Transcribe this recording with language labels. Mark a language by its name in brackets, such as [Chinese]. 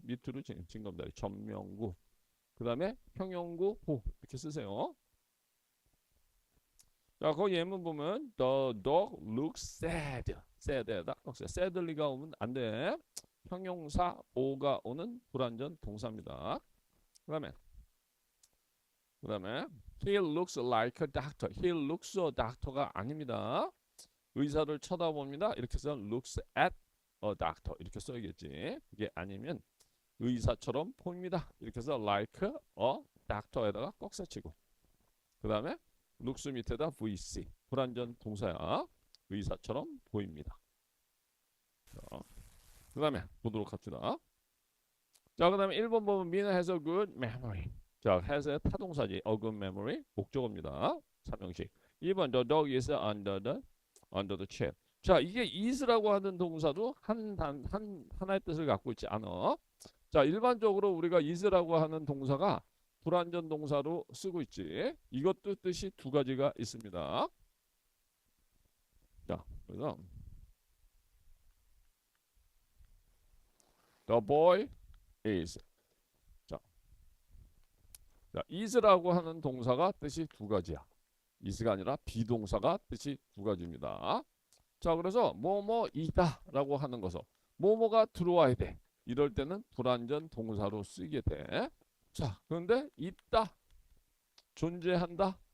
[Korean] 밑으로 징검다리. 전명구. 그 다음에 형용구 보 이렇게 쓰세요. 자, 거기 예문 보면 [English] the dog looks sad. [Korean] sad에다 sadly가 오면 안 돼. 형용사 오가 오는 불완전 동사입니다. [English] 그 다음에 he looks like a doctor. he looks a doctor가 아닙니다. [Korean] 의사를 쳐다봅니다. 이렇게 해서 [English] looks at a doctor [Korean] 이렇게 써야겠지. 이게 아니면 의사처럼 보입니다. 이렇게 해서 [English] like a doctor [Korean] 에다가 꼭 set치고 그 다음에 looks 밑에다 VC 불완전 동사야. 의사처럼 보입니다. 그 다음에 보도록 합시다. 자, 그 다음에 1번 보면 [English] Mina has a good memory. [Korean] 자, has의 타동사지. [English] a good memory 목적어입니다. [Korean] 3형식. [English] 2번 the dog is under the chair. [Korean] 자, 이게 is라고 하는 동사도 하나의 뜻을 갖고 있지 않아. 자, 일반적으로 우리가 is라고 하는 동사가 불완전 동사로 쓰고 있지. 이것도 뜻이 두 가지가 있습니다. [English] 자, 그래서 the boy is. [Korean] 자, is라고 하는 동사가 뜻이 두 가지야. is가 아니라 비동사가 뜻이 두 가지입니다. 자, 그래서 뭐뭐이다라고 하는 것은 뭐뭐가 들어와야 돼. 이럴 때는 불완전 동사로 쓰게 돼. 자, 그런데 있다, 존재한다.